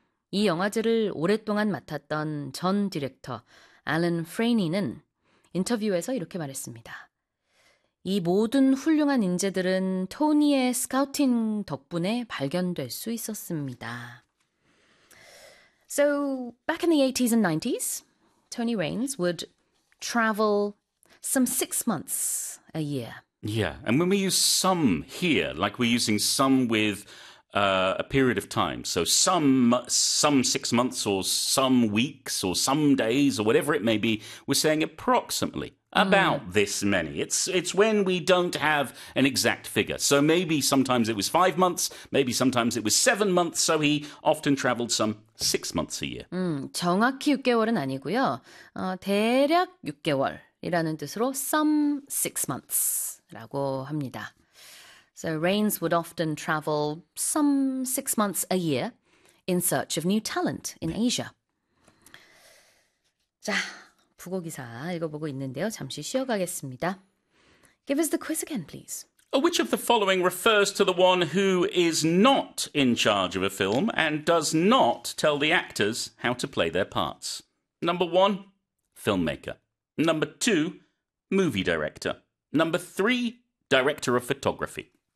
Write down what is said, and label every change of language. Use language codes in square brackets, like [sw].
[ko] 이 영화제를 오랫동안 맡았던 전 디렉터 앨런 프레이니는 인터뷰에서 이렇게 말했습니다. 이 모든 훌륭한 인재들은 토니의 스카우팅 덕분에 발견될 수 있었습니다. [en] So, back in the 80s and 90s, Tony Raines would travel some 6 months a year. Yeah, and when we use some here, like we're using some with a period of time, so some 6 months or some weeks or some days or whatever it may be, we're saying approximately about this many. It's when we don't have an exact figure. So maybe sometimes it was 5 months, maybe sometimes it was 7 months, so he often traveled some 6 months a year. [ko] 정확히 6개월은 아니고요. 대략 6개월이라는 뜻으로 [en] some 6 months [ko] 라고 합니다. [en] So Rains would often travel some 6 months a year in search of new talent in Asia. [ko] 자, 부고 기사 읽어보고 있는데요. 잠시 쉬어가겠습니다. [en] Give us the quiz again, please. Which of the following refers to the one who is not in charge of a film and does not tell the actors how to play their parts? Number one, filmmaker. Number two, movie director. Number three, director of photography.